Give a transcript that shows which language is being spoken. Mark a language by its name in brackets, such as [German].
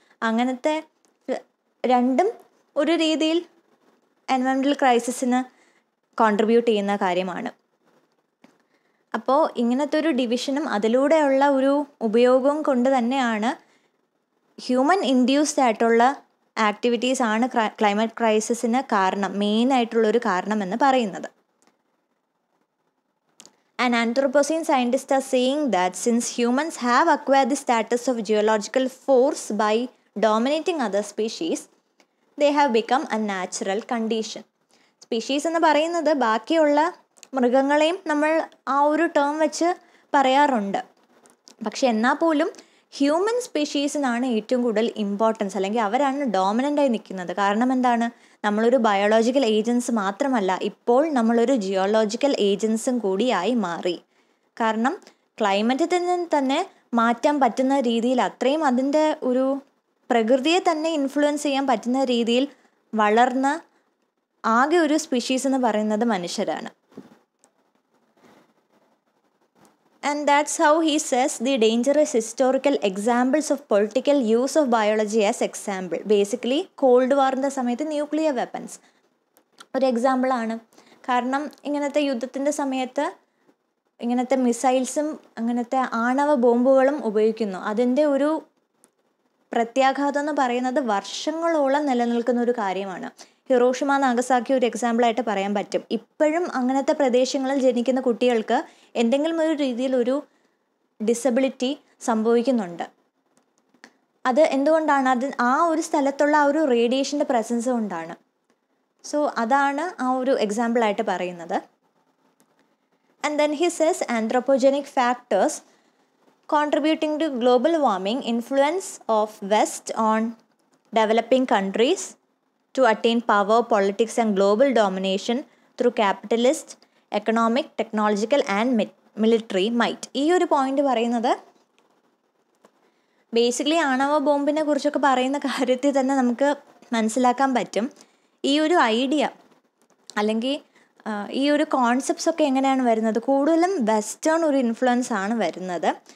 [Malayalam] അങ്ങനത്തെ രണ്ടും ഒരു രീതിയിൽ എൻവയോൺമെൻ്റൽ ക്രൈസിസിന് കോൺട്രിബ്യൂട്ട് ചെയ്യുന്ന കാര്യമാണ്. അപ്പോൾ ഇങ്ങനത്തെ ഒരു ഡിവിഷനും അതിലൂടെയുള്ള ഒരു ഉപയോഗവും കൊണ്ട് തന്നെയാണ് ഹ്യൂമൻ ഇൻഡ്യൂസ്ഡ് ആയിട്ടുള്ള ആക്ടിവിറ്റീസ് ആണ് ക്ലൈമറ്റ് ക്രൈസിസിന് മെയിനായിട്ടുള്ളൊരു കാരണം എന്ന് പറയുന്നത്. [English] And Anthropocene scientists are saying that since humans have acquired the status of geological force by dominating other species, they have become a natural condition. [Malayalam] Species എന്ന് പറയുന്നത് ബാക്കിയുള്ള മൃഗങ്ങളെയും നമ്മൾ ആ ഒരു ടേം വെച്ച് പറയാറുണ്ട്. പക്ഷെ എന്നാൽ പോലും ഹ്യൂമൻ സ്പീഷീസിനാണ് ഏറ്റവും കൂടുതൽ ഇമ്പോർട്ടൻസ്, അല്ലെങ്കിൽ അവരാണ് ഡോമിനൻ്റായി നിൽക്കുന്നത്. കാരണം എന്താണ്, നമ്മളൊരു ബയോളജിക്കൽ ഏജൻസ് മാത്രമല്ല, ഇപ്പോൾ നമ്മളൊരു ജിയോളജിക്കൽ ഏജൻസും കൂടിയായി മാറി. കാരണം ക്ലൈമറ്റിനെ തന്നെ മാറ്റാൻ പറ്റുന്ന രീതിയിൽ, അത്രയും അതിൻ്റെ ഒരു പ്രകൃതിയെ തന്നെ ഇൻഫ്ലുവൻസ് ചെയ്യാൻ പറ്റുന്ന രീതിയിൽ വളർന്ന ആകെ ഒരു സ്പീഷീസ് എന്ന് പറയുന്നത് മനുഷ്യരാണ്. [English] And that's how he says the dangerous historical examples of political use of biology as example. [Malayalam] Basically, called വാറിൻ്റെ സമയത്ത് ന്യൂക്ലിയർ വെപ്പൺസ് ഒരു എക്സാമ്പിളാണ്. കാരണം ഇങ്ങനത്തെ യുദ്ധത്തിൻ്റെ സമയത്ത് ഇങ്ങനത്തെ മിസൈൽസും അങ്ങനത്തെ ആണവ ബോംബുകളും ഉപയോഗിക്കുന്നു. അതിൻ്റെ ഒരു പ്രത്യാഘാതം എന്ന് പറയുന്നത് വർഷങ്ങളോളം നിലനിൽക്കുന്ന ഒരു കാര്യമാണ്. ഹിറോഷിമ നാഗസാക്കി ഒരു എക്സാമ്പിളായിട്ട് പറയാൻ പറ്റും. ഇപ്പോഴും അങ്ങനത്തെ പ്രദേശങ്ങളിൽ ജനിക്കുന്ന കുട്ടികൾക്ക് എന്തെങ്കിലും ഒരു രീതിയിൽ ഒരു ഡിസബിലിറ്റി സംഭവിക്കുന്നുണ്ട്. അത് എന്തുകൊണ്ടാണ്? ആ ഒരു സ്ഥലത്തുള്ള ആ ഒരു റേഡിയേഷൻ്റെ പ്രസൻസ് കൊണ്ടാണ്. സോ അതാണ് ആ ഒരു എക്സാമ്പിളായിട്ട് പറയുന്നത്. [English] And then he says anthropogenic factors contributing to global warming influence of West on developing countries to attain power, politics and global domination through capitalist, economic, technological and military might. [Malayalam] ഈ ഒരു point പറയുന്നത് basically ആണവ ബോംബിനെ കുറിച്ചൊക്കെ പറയുന്ന കാര്യത്തിൽ തന്നെ നമുക്ക് മനസ്സിലാക്കാൻ പറ്റും ഈ ഒരു ഐഡിയ അല്ലെങ്കിൽ ഈ ഒരു കോൺസെപ്റ്റ്സ് ഒക്കെ എങ്ങനെയാണ് വരുന്നത്, കൂടുതലും വെസ്റ്റേൺ ഒരു ഇൻഫ്ലുവൻസ് ആണ് വരുന്നത്.